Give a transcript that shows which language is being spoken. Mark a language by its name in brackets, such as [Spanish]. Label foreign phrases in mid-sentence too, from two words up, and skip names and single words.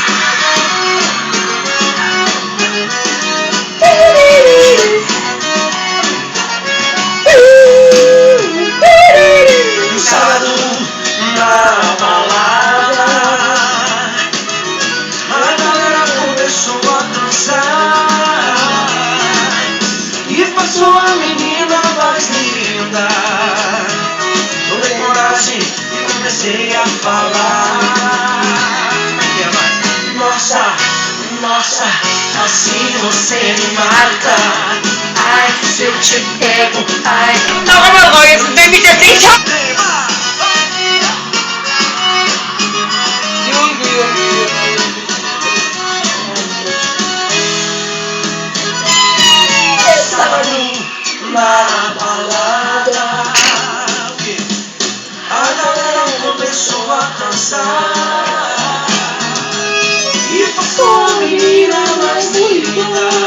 [Portuguese] No sábado, na balada, a galera começou a dançar e passou a menina mais linda. Tomei coragem e comecei a falar. Nossa, assim você me mata. Ai, se eu te pego, ai. [German] Noch einmal, Roy, jetzt will mich das nicht haben! [Portuguese] Sábado na balada, a galera começou a dançar e passou a menina mais bonita.